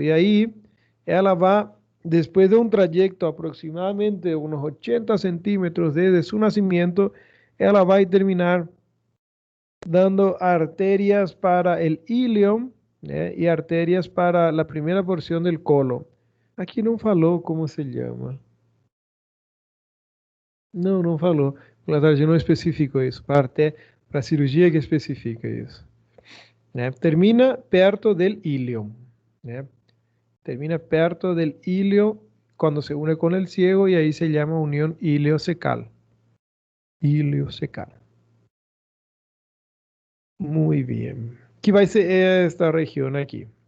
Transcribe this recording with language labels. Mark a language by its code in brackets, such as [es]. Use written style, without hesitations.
[es] Y ahí ella va, después de un trayecto aproximadamente de unos 80 centímetros desde su nacimiento, ella va a terminar dando arterias para el ilion y arterias para la primera porción del colon. [pt] Aqui não falou [es] como se llama. [pt] Não, não falou. O Latargia não especificou isso. Para a cirurgia que especifica isso. [es] Termina perto del ilion. Termina perto del ilio cuando se une con el ciego y ahí se llama unión iliocecal. Iliocecal. Muy bien. Aquí va a ser esta región aquí.